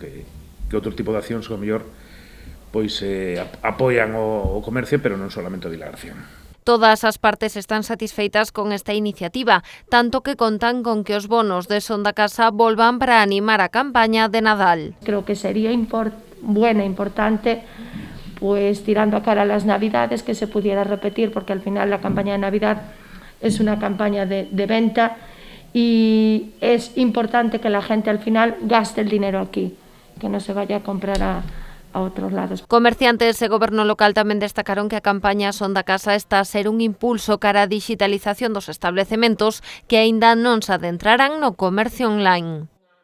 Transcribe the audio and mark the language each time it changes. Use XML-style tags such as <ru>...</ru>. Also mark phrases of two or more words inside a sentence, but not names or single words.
<gl>Que outro tipo de accións que ao mellor apoian o comercio, pero non solamente o Vilagarcía. Todas as partes están satisfeitas con esta iniciativa, tanto que contan con que os bonos de Son da Casa volvan para animar a campaña de Nadal.</gl> <es>Creo que sería importante, pues tirando a cara a las Navidades, que se pudiera repetir, porque al final la campaña de Navidad es una campaña de venta y es importante que la gente al final gaste el dinero aquí, que no se vaya a comprar a otros lados.</es> <gl>Comerciantes e goberno local tamén destacaron que a campaña Son da Casa está a ser un impulso cara á digitalización dos establecementos que aínda non se adentraran no comercio online.</gl>